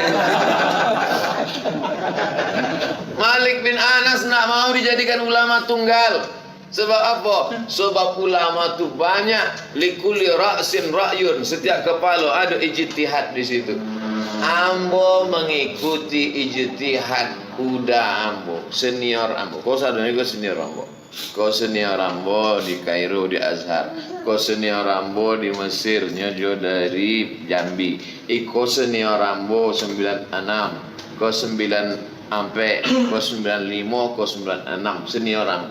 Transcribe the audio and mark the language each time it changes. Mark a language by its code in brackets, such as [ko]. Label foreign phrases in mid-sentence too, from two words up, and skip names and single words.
[id] Malik bin Anas nak mau dijadikan ulama tunggal. Sebab apa? Sebab ulama tu banyak. [ar] لكل رأس رأي. [id] Setiap kepala ada ijtihad di situ. [min] Ambo mengikuti ijtihad udah ambo, senior ambo. Kau sadar kau senior ambo. Kau senior ambo di Kairo di Azhar. Kau senior ambo di Mesir nyojo dari Jambi. Iko senior ambo 96. Kau 9 ampe, kau 95, kau 96 senior ambo.